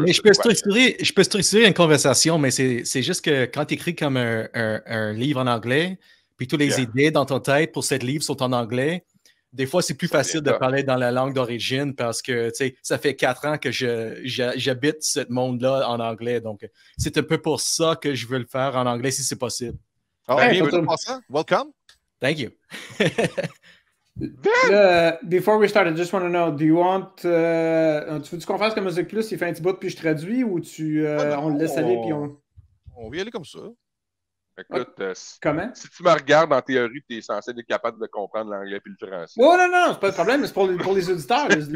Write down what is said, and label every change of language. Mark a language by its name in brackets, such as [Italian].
[French] Mais je peux structurer une conversation, mais c'est juste que quand tu écris comme un livre en anglais, puis toutes les idées dans ton tête pour ce livre sont en anglais, des fois, c'est plus facile de parler dans la langue d'origine parce que, tu sais, ça fait 4 ans que j'habite ce monde-là en anglais. Donc, c'est un peu pour ça que je veux le faire en anglais si c'est possible. [English] Oh, hey, welcome. Thank you. Before we start, I just want to know, do you want... [French] tu veux-tu qu'on fasse comme Musique Plus, il fait un petit bout puis je traduis ou on le laisse aller puis on... On va y aller comme ça. Écoute, comment? Si tu me regardes en théorie, tu es censé être capable de comprendre l'anglais et le français. Oh, non, c'est pas le problème, mais c'est pour les auditeurs.